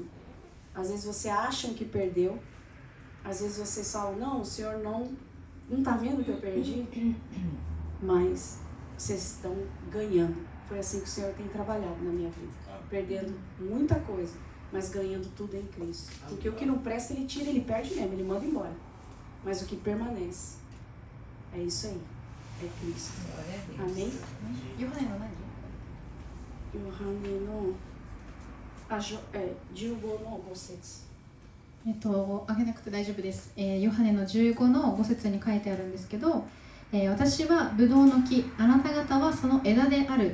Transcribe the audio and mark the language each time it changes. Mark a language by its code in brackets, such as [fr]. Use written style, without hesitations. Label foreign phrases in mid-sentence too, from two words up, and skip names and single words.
[pt] Às vezes você acham que perdeu, às vezes vocês falam, não, o Senhor não está vendo que eu perdi, mas vocês estão ganhando. Foi assim que o Senhor tem trabalhado na minha vida, perdendo muita coisa, mas ganhando tudo em Cristo. Porque o que não presta ele tira, ele perde mesmo, ele manda embora. Mas o que permanece, é isso aí, é Cristo. Amém? [ja] ヨハネの何？ヨハネの15の5節。あげなくて大丈夫です。ヨハネの15の5節に書いてあるんですけど、私はブドウの木、あなた方はその枝である。